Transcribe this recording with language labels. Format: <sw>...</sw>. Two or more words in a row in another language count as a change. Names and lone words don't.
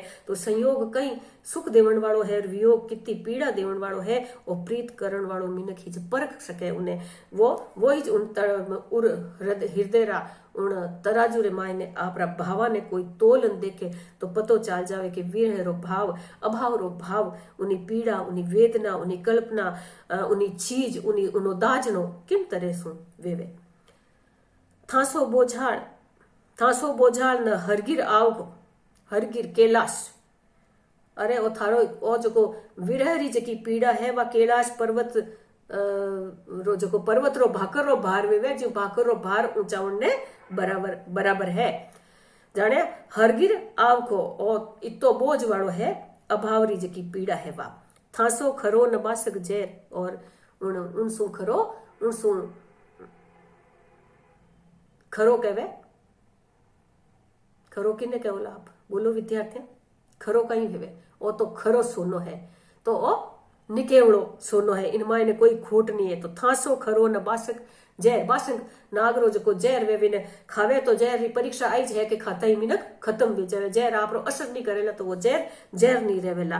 <raj>तो संयोग कई सुख देवण वालों है, वियोग कितनी पीड़ा देवण वालों है, और प्रीत करण वालों मिनक ही परख सके उन्हें, वो ही उन हृदय रा उन तराजू रे मायने आपरा भावा ने कोई तोलन देखे तो पतो चाल जावे कि विरह रो भाव, अभाव रो भाव, उनी पीड़ा, उनी वेदना, उनी कल्पना, उनी चीज, उनो दाजनो किन तरह सु वेवे। थासो बोझाल न हरगिर आवगो, हरगिर कैलाश, अरे ओ थारो ओ जो विरह री जकी पीड़ा है वा कैलाश पर्वत रो जो पर्वत रो भाकर रो भार वेवे, जो भाकर रो भार ऊंचावण ने बराबर है। जाने हरगिर आवको और इतो बोझ वालो है अभाव री जकी पीड़ा है वा। थासो खरो नबासक जेर, और उनसु खरो उनसु खरो कहवे, खरो किने कहोला आप बोलो विद्यार्थी, खरो कहीं हेवे, ओ तो खरो सोनो है, तो ओ निकेवड़ो सोनो है, इनमां ने कोई खोट नहीं है। तो थासो खरो न बासक जहर, बासक नागरो जो जहर वे भी ने खावे तो जहर री परीक्षा आई है कि खाता ही मिनक खत्म भी जावे, जहर आपरो असर नहीं करेला तो वो जहर नहीं रहेला।</raj>